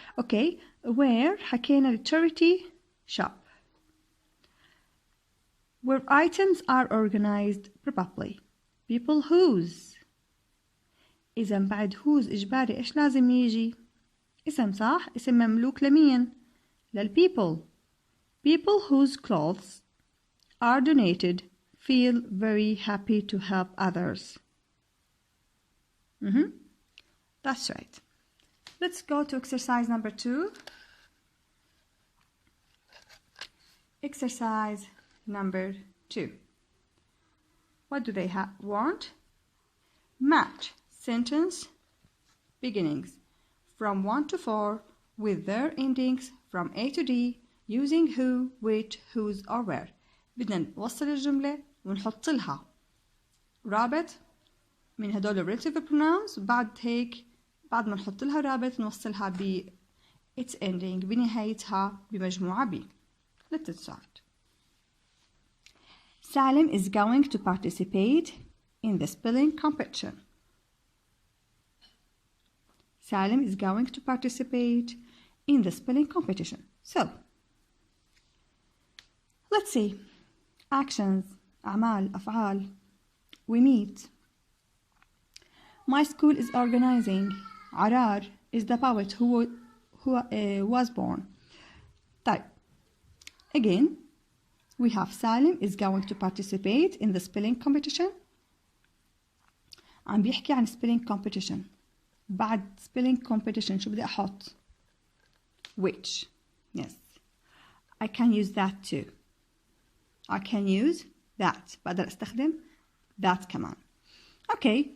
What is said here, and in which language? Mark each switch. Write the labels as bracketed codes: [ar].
[en] Okay, where [ar] حكينا [en] charity shop where items are organized properly. people whose. [ar] إذا بعد whose إجباري إيش لازم يجي؟ اسم صح؟ اسم مملوك لمين؟ للpeople. [en] People whose clothes are donated feel very happy to help others. That's right. Let's go to exercise number 2. Exercise number 2. What do they want? Match sentence beginnings from 1 to 4 with their endings from A to D using who, which, whose or where. [ar] بدنا نوصل الجملة ونحط لها رابط من هدول [en] relative pronouns. [ar] بعد ما نحط لها رابط نوصلها ب [en] its ending [ar] بنهايتها بمجموعة B. [en] Let's start. Salim is going to participate in the spelling competition. Salim is going to participate in the spelling competition. So, let's see. [ar] Actions, أعمال, أفعال. [en] We meet. My school is organizing. Arar is the poet who was born. [ar] طيب. [en] Again, we have Salim is going to participate in the spelling competition. [ar] عم بيحكي عن spelling competition. بعد spelling competition شو بدي أحط؟ Which. [en] Yes. I can use that too. I can use that. [ar] بقدر أستخدم that كمان. Okay.